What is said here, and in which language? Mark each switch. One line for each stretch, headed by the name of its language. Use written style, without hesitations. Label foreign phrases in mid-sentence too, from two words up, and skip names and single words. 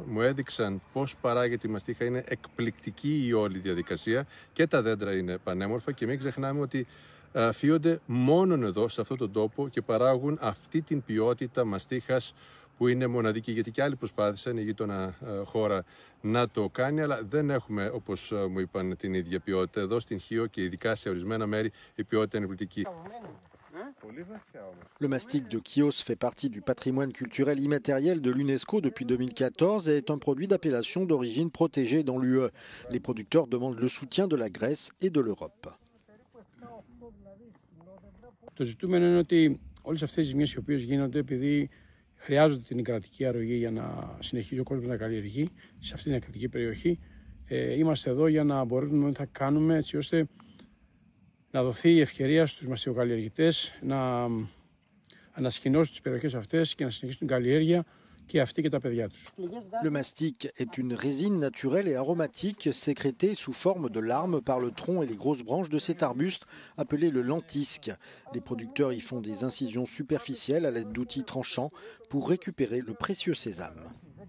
Greek: Μου έδειξαν πώς παράγεται η μαστίχα. Είναι εκπληκτική η όλη διαδικασία και τα δέντρα είναι πανέμορφα και μην ξεχνάμε ότι φύονται μόνον εδώ σε αυτόν τον τόπο και παράγουν αυτή την ποιότητα μαστίχας που είναι μοναδική, γιατί και άλλοι προσπάθησαν η γείτονα χώρα να το κάνει, αλλά δεν έχουμε, όπως μου είπαν, την ίδια ποιότητα. Εδώ στην Χίο και ειδικά σε ορισμένα μέρη η ποιότητα είναι εκπληκτική.
French: Le mastic de Chios fait partie du patrimoine culturel immatériel de l'UNESCO depuis 2014 et est un produit d'appellation d'origine protégée dans l'UE. Les producteurs demandent le soutien de la Grèce et de l'Europe.
Greek: Το ζητούμενο είναι ότι όλες αυτές οι ζημίες οι οποίες γίνονται επειδή χρειάζονται την κρατική αρρωγή για να συνεχίσει ο κόσμος να καλλιεργεί σε αυτήν την κρατική περιοχή. Είμαστε εδώ για να μπορούμε να κάνουμε έτσι ώστε να δοθεί η ευκαιρία στους μαστιχοκαλλιεργητές να ανασκηνώσουν τις περιοχές αυτές και να συνεχίσουν την καλλιέργεια και αυτοί και τα παιδιά τους.
French: Le mastic est une résine naturelle et aromatique sécrétée sous forme de larmes par le tronc et les grosses branches de cet arbuste appelé le lentisque. Les producteurs y font des incisions superficielles à l'aide d'outils tranchants pour récupérer le précieux sésame.